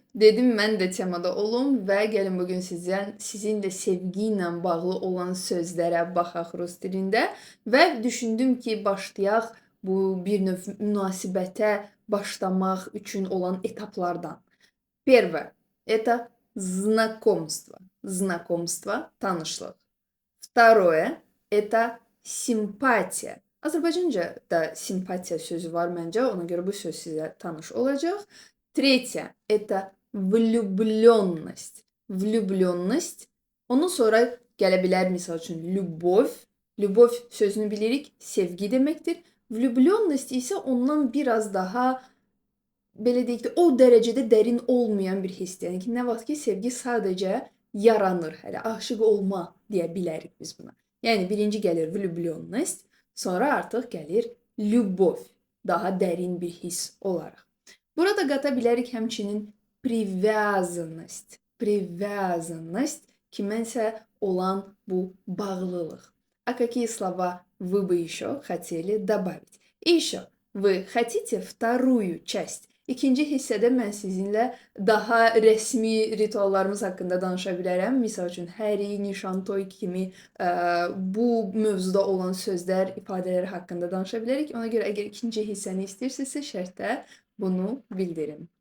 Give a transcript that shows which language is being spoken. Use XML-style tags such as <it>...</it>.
<az>Dedim mən də temada olum və gəlin bugün sizinlə sevgi ilə bağlı olan sözlərə baxaq rus dilində və düşündüm ki, başlayaq bu bir növ münasibətə başlamaq üçün olan etaplardan.</az> <ru>Первое– это знакомство. Знакомство, tanışlıq. Второе– это simpatiya.</ru> <az>Azərbaycanca da simpatiya sözü var məncə, ona görə bu söz sizə tanış olacaq.</az> <ru>Третье– это влюблённость. Влюблённость.</ru> <az>Ondan sonra gələ bilər misal üçün любовь. Любовь sözünü bilirik, sevgi deməkdir. Влюблённость isə ondan biraz daha belə deyək də, o dərəcədə dərin olmayan bir hissdir. Yəni ki, nə vaxt ki, sevgi sadəcə yaranır, hələ aşiq olma deyə bilərik biz buna. Yəni birinci gəlir влюблённость, sonra artıq gəlir любовь, daha dərin bir hiss olaraq. Burada qata bilərik həmçinin привязанность. Привязанность kimənsə olan bu bağlılıq.</az> <ru>А какие слова вы бы еще хотели добавить? И еще, вы хотите вторую часть?</ru> <az>İkinci hissədə mən sizinlə daha rəsmi rituallarımız haqqında danışa bilərəm. Misal üçün, həri, nişan, toy kimi bu mövzuda olan sözlər, ifadələr haqqında danışa bilərik. Ona görə əgər ikinci hissəni istəyirsinizsə, şərtlə bunu bildirin.</az>